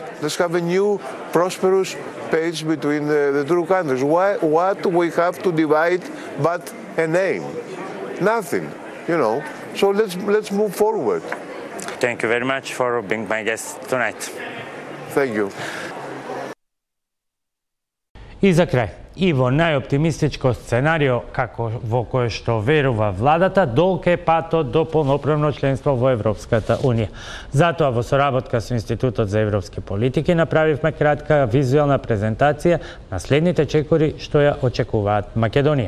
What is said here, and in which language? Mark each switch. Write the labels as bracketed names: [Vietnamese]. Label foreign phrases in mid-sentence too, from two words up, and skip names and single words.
[English] Let's have a new, prosperous page between the two countries. What we have to divide but a name? Nothing, So let's move forward. Thank you very much for being my guest tonight. Thank you. [Macedonian] И за крај, и во најоптимистичко сценарио во кое што верува владата, долг е патот до полноправно членство во Европската Унија. Затоа во соработка со Институтот за европски политики направивме кратка визуелна презентација на следните чекори што ја очекуваат Македонија.